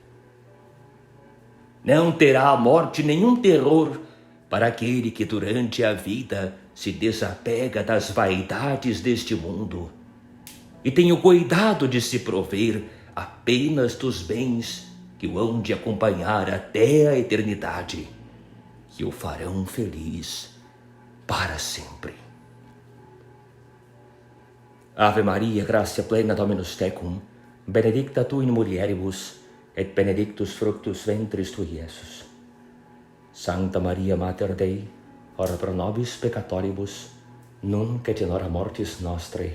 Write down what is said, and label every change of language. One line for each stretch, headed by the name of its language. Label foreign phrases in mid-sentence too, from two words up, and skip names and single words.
Portuguese: Não terá a morte nenhum terror para aquele que durante a vida se desapega das vaidades deste mundo e tem o cuidado de se prover apenas dos bens que o hão de acompanhar até a eternidade, que o farão feliz para sempre.
Latin: Ave Maria, gratia plena Dominus tecum, benedicta tu in mulieribus, et benedictus fructus ventris tui, Iesus. Sancta Maria Mater Dei, ora pro nobis peccatoribus, nunc et in hora mortis nostrae.